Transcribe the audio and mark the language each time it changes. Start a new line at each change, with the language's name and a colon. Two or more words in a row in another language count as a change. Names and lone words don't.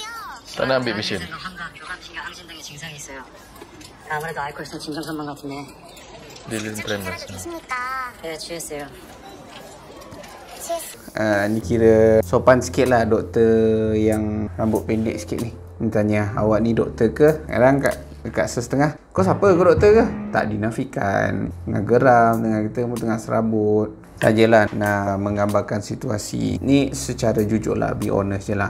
Malay: Tak nak ambil mesin.
Korean: 환각, 교감신경 항진 등의 증상이 있어요. 아무래도 알코올성 진정선만 같은데.
Malay: Dia tremors.
Korean: 계십니까? 네, 취했어요.
Malay: Ni kira sopan sikit lah doktor yang rambut pendek sikit ni. Dia tanya, awak ni doktor ke? Kadang dekat setengah, kau siapa? Kau doktor ke? Tak dinafikan. Tengah geram, tengah serabut. Sajalah nak menggambarkan situasi ni secara jujur lah,
English: be honest
Malay: je lah.